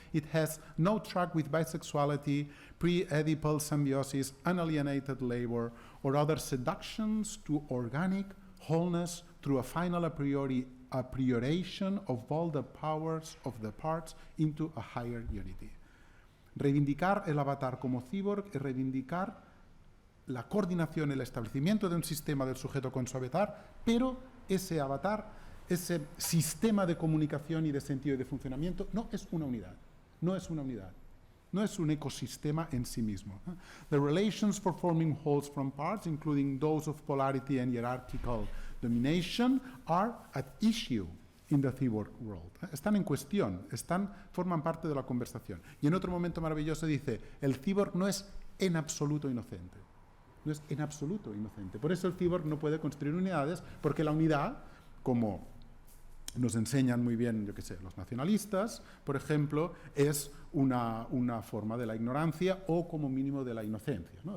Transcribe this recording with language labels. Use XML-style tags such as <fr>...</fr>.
<en>It has no track with bisexuality, pre-Oedipal symbiosis, unalienated labor, or other seductions to organic wholeness through a final aprioration of all the powers of the parts into a higher unity.</en> <es>Reivindicar el avatar como cyborg es reivindicar la coordinación, el establecimiento de un sistema del sujeto con su avatar, pero ese avatar, ese sistema de comunicación y de sentido y de funcionamiento no es una unidad, no es una unidad, no es un ecosistema en sí mismo.</es> <en>The relations for forming wholes from parts, including those of polarity and hierarchical domination, are at issue in the cyborg world.</en> <es>Están en cuestión, forman parte de la conversación. Y en otro momento maravilloso dice, el cyborg no es en absoluto inocente. No es en absoluto inocente. Por eso el cyborg no puede construir unidades, porque la unidad, como nos enseñan muy bien, yo qué sé, los nacionalistas, por ejemplo, es una forma de la ignorancia o como mínimo de la inocencia, ¿no?</es>